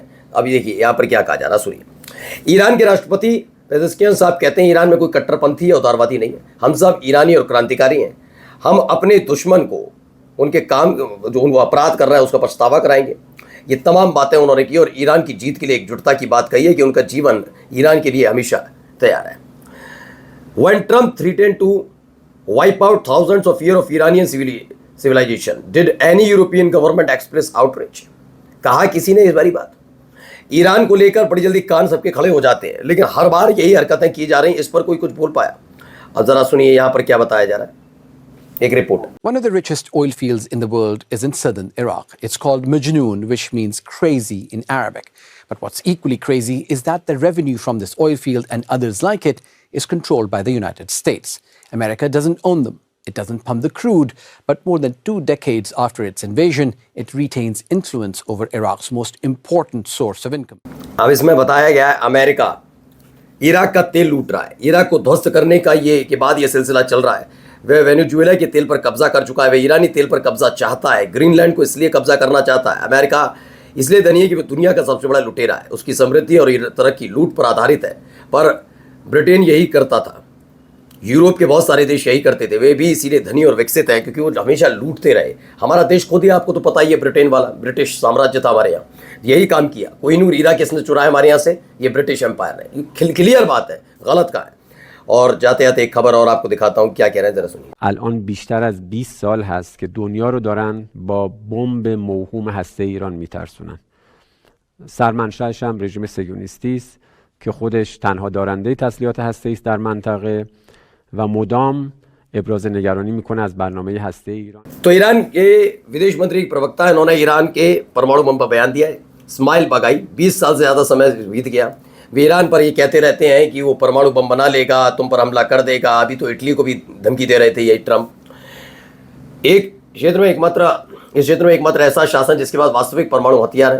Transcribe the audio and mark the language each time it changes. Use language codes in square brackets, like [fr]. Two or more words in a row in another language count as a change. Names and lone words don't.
[hi] अभी देखिए यहाँ पर क्या कहा जा रहा, सुनिए। ईरान के राष्ट्रपति पेजेश्कियान साहब कहते हैं ईरान में कोई कट्टरपंथी या उदारवादी नहीं है, हम सब ईरानी और क्रांतिकारी हैं। हम अपने दुश्मन को उनके काम, जो उनको अपराध कर रहा है, उसका पछतावा कराएंगे। ये तमाम बातें उन्होंने की और ईरान की जीत के लिए एकजुटता की बात कही है कि उनका जीवन ईरान के लिए हमेशा तैयार है। [en] When Trump threatened to wipe out thousands of years of Iranian civilization, did any European government express outrage? [hi] कहा किसी ने इस बारी बात? ईरान को लेकर बड़ी जल्दी कान सबके खड़े हो जाते हैं, लेकिन हर बार यही हरकतें की जा रही हैं, इस पर कोई कुछ बोल पाया? अब जरा सुनिए यहाँ पर क्या बताया जा रहा है, एक रिपोर्ट। [en] One of the richest oil fields in the world is in southern Iraq. It's called Majnoon, which means crazy in Arabic. But what's equally crazy is that the revenue from this oil field and others like it is controlled by the United States. America doesn't own them. It doesn't pump the crude, but more than 2 decades after its invasion, it retains influence over Iraq's most important source of income. [hi] अब इसमें बताया गया है अमेरिका इराक का तेल लूट रहा है। इराक को ध्वस्त करने का ये के बाद ये सिलसिला चल रहा है। वह वेनेजुएला के तेल पर कब्जा कर चुका है, वह ईरानी तेल पर कब्जा चाहता है, ग्रीनलैंड को इसलिए कब्जा करना चाहता है। अमेरिका इसलिए धनी है कि वह दुनिया का सबसे बड़ा लुटेरा है, उसकी समृद्धि और तरक्की लूट पर आधारित है। पर ब्रिटेन यही करता था, यूरोप के बहुत सारे देश यही करते थे, वे भी इसीलिए धनी और विकसित हैं क्योंकि वो हमेशा लूटते रहे। हमारा देश खुद ही आपको तो पता ही है, ब्रिटेन वाला ब्रिटिश साम्राज्य था हमारे यहाँ, यही काम किया। कोहिनूर हीरा किसने चुराया हमारे यहाँ से? ये ब्रिटिश एम्पायर ने। क्लियर बात है, गलत का है। और जाते जाते एक खबर और आपको दिखाता हूँ, क्या कह रहे हैं जरा सुनिए। [fa] الان بیشتر از 20 سال هست که دنیا رو دارن با بمب موهوم هسته ایران میترسونن. سرمنشأش هم رژیم صهیونیستی است که خودش تنها دارنده تسلیحات هسته‌ای است در منطقه و مدام ابراز نگرانی میکنه از برنامه هسته ایران. [hi] तो ईरान के विदेश मंत्री के प्रवक्ता है, उन्होंने ईरान के परमाणु बम पर बयान दिया है। स्माइल बगाई, 20 साल से ज़्यादा समय बीत गया, वे ईरान पर ये कहते रहते हैं कि वो परमाणु बम बना लेगा, तुम पर हमला कर देगा। अभी तो इटली को भी धमकी दे रहे थे ये ट्रंप। इस क्षेत्र में एकमात्र ऐसा शासन जिसके पास वास्तविक परमाणु हथियार है।